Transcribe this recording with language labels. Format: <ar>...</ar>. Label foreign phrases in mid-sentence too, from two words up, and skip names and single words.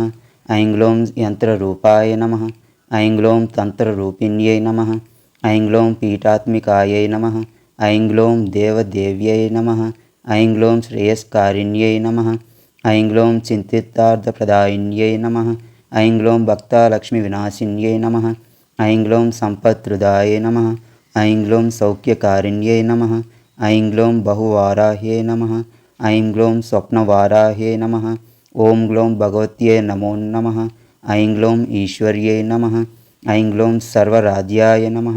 <sa>ఐం గ్లోం యంత్రరూపాయ నమః. ఐం గ్లోం తంత్రరూపిణ్యై నమః. ఐం గ్లోం పీఠాత్మికాయై నమః. ఐం గ్లోం దేవదేవ్యై నమః. ఐం గ్లోం శ్రేయస్కారిణ్యై నమః. ఐం గ్లోం చింతితార్థప్రదాయిన్యై నమః. ఐం గ్లోం భక్తలక్ష్మీ వినాశిన్యై నమః. ऐं ग्लौं सम्पत्प्रदाय नमः। ऐं ग्लौं सौख्यकारिण्यै नमः। ऐं ग्लौं बहुवाराह्यै नमः। ऐं ग्लौं स्वप्नवाराह्यै नमः। ॐ ग्लौं भगवत्यै नमो नमः। ऐं ग्लौं ईश्वर्यै नमः। ऐं ग्लौं सर्वराध्याय नमः।</sa>